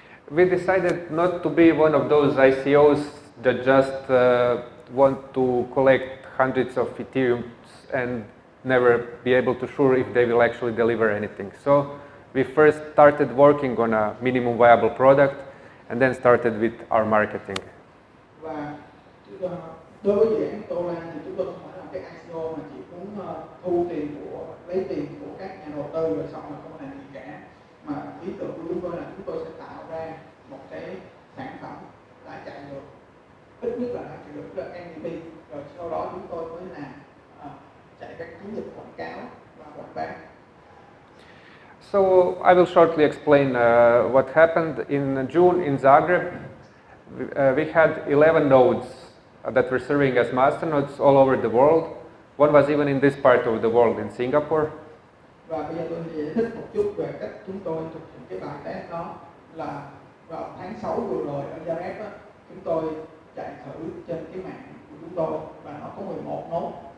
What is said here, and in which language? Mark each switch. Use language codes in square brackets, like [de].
[en] we decided not to be one of those ICOs that just want to collect hundreds of Ethereum and never be able to sure if they will actually deliver anything. So we first started working on a minimum viable product and then started with our marketing. [vi] Và đối với dự án Tolar thì chúng tôi không phải là cái ICO mà chỉ muốn thu tiền lấy tiền của các nhà đầu tư rồi xong rồi không làm gì cả, mà ý tưởng của chúng tôi là chúng tôi sẽ tạo ra một cái sản phẩm đã chạy được ít nhất là đã chạy được MVP, rồi sau đó chúng tôi mới làm chạy các chiến dịch quảng cáo và quảng bá. [en] So I will shortly explain what happened in June in Zagreb. We had 11 nodes that were serving as masternodes all over the world. One was even in this part of the world in Singapore. [vi] Và bây giờ tôi sẽ giải thích một chút về cách chúng tôi thực hiện cái bài test đó. Là vào tháng 6 vừa rồi ở Zagreb chúng tôi chạy thử trên cái mạng của chúng tôi và nó có 11 nốt.